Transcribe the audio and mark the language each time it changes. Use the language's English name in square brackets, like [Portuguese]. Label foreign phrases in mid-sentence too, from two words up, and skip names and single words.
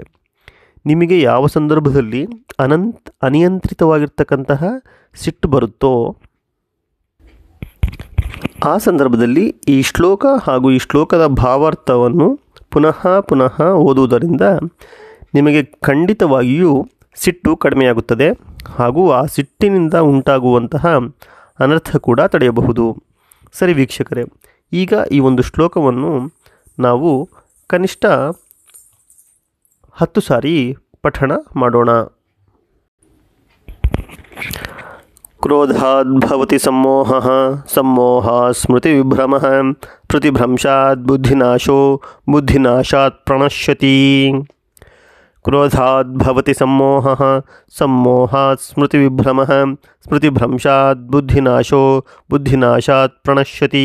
[Kannada] ನಿಮಗೆ ಯಾವ ಸಂದರ್ಭದಲ್ಲಿ ಅನಿಯಂತ್ರಿತವಾಗಿರ್ತಕ್ಕಂತಹ ಸಿಟ್ಟು ಬರುತ್ತೋ ಆ ಸಂದರ್ಭದಲ್ಲಿ ಈ ಶ್ಲೋಕ ಹಾಗೂ ಈ ಶ್ಲೋಕದ ಭಾವಾರ್ಥವನ್ನು ಪುನಃ ಓದುವುದರಿಂದ ನಿಮಗೆ ಖಂಡಿತವಾಗಿಯೂ ಸಿಟ್ಟು ಕಡಿಮೆಯಾಗುತ್ತದೆ, ಹಾಗೂ ಆ ಸಿಟ್ಟಿನಿಂದ ಉಂಟಾಗುವಂತಹ ಅನರ್ಥ ಕೂಡ ತಡೆಯಬಹುದು. ಸರಿ ವೀಕ್ಷಕರೇ, ಈಗ ಈ ಒಂದು ಶ್ಲೋಕವನ್ನು ನಾವು ಕನಿಷ್ಠ 10 ಸಾರಿ ಪಠಣ ಮಾಡೋಣ. [Sanskrit] ಕ್ರೋಧಾದ್ಭವತಿ ಸಮ್ಮೋಹಃ, ಸಮ್ಮೋಹಾತ್ ಸ್ಮೃತಿವಿಭ್ರಮಃ, ಸ್ಮೃತಿಭ್ರಂಶಾತ್ ಬುದ್ಧಿನಾಶೋ, ಬುದ್ಧಿನಾಶಾತ್ ಪ್ರಣಶ್ಯತಿ. ಕ್ರೋಧಾದ್ಭವತಿ ಸಮ್ಮೋಹಃ, ಸಮ್ಮೋಹಾತ್ ಸ್ಮೃತಿವಿಭ್ರಮಃ, ಸ್ಮೃತಿಭ್ರಂಶಾತ್ ಬುದ್ಧಿನಾಶೋ, ಬುದ್ಧಿನಾಶಾತ್ ಪ್ರಣಶ್ಯತಿ.